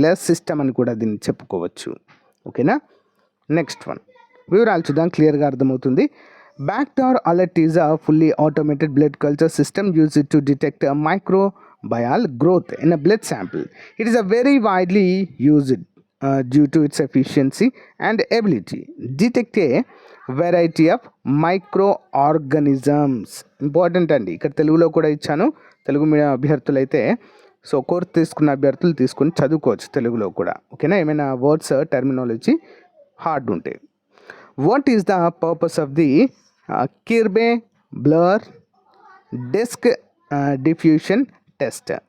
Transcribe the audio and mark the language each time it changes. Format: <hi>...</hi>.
<te>లేదా సిస్టమ్ అని కూడా దీన్ని చెప్పుకోవచ్చు. ఓకేనా? నెక్స్ట్ వన్ వివరాలు చూద్దాం, క్లియర్గా అర్థమవుతుంది.</te> <en>BacT R Alert is a fully automated blood culture system used to detect microbial growth in a blood sample. It is a very widely used due to its efficiency and ability detect a variety of microorganisms.</en> <te>Important అండి, ఇక్కడ తెలుగులో కూడా ఇచ్చాను. Telugu medium అభ్యర్థులు అయితే so course తీసుకున్న అభ్యర్థులు తీసుకుని చదువుకోవచ్చు తెలుగులో కూడా. ఓకేనా? ఏమైనా వర్డ్స్ టర్మినాలజీ హార్డ్ ఉంటే.</te> <en>What is the purpose of the Kirby Bauer disk diffusion test?</en>